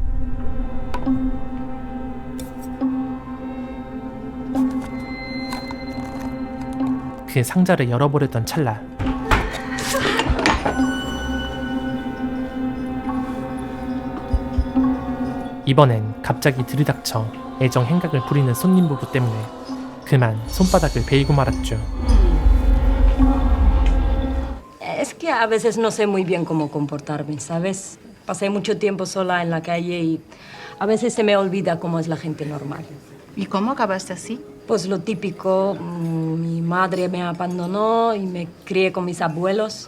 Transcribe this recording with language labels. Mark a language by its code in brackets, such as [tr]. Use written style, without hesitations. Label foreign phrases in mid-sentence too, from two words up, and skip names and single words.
[ko] 그 상자를 열어보려던 찰나 이번엔 갑자기 들이닥쳐 애정 행각을 부리는 손님 부부 때문에 그만 손바닥을 베이고 말았죠. [es] Es que a veces no sé muy bien cómo comportarme, ¿sabes? Pasé mucho tiempo sola en la calle y a veces se me olvida cómo es la gente normal. ¿Y cómo acabaste así? Pues lo típico, mi madre me abandonó y me crié con mis abuelos.